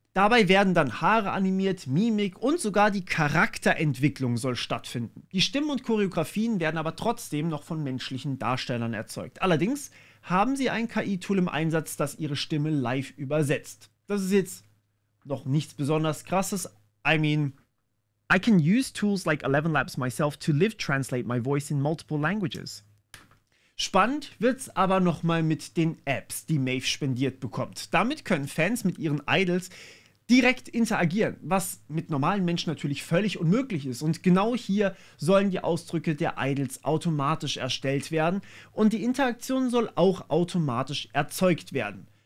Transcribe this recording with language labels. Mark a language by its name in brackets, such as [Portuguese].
[German] Dabei werden dann Haare animiert, Mimik und sogar die Charakterentwicklung soll stattfinden. Die Stimmen und Choreografien werden aber trotzdem noch von menschlichen Darstellern erzeugt. Allerdings haben sie ein KI-Tool im Einsatz, das ihre Stimme live übersetzt. Das ist jetzt noch nichts besonders Krasses. [English] I can use tools like 11 Labs myself to live translate my voice in multiple languages. [German] Spannend wird's aber nochmal mit den Apps, die Maeve spendiert bekommt. Damit können Fans mit ihren Idols direkt interagieren, was mit normalen Menschen natürlich völlig unmöglich ist. Und genau hier sollen die Ausdrücke der Idols automatisch erstellt werden und die Interaktion soll auch automatisch erzeugt werden.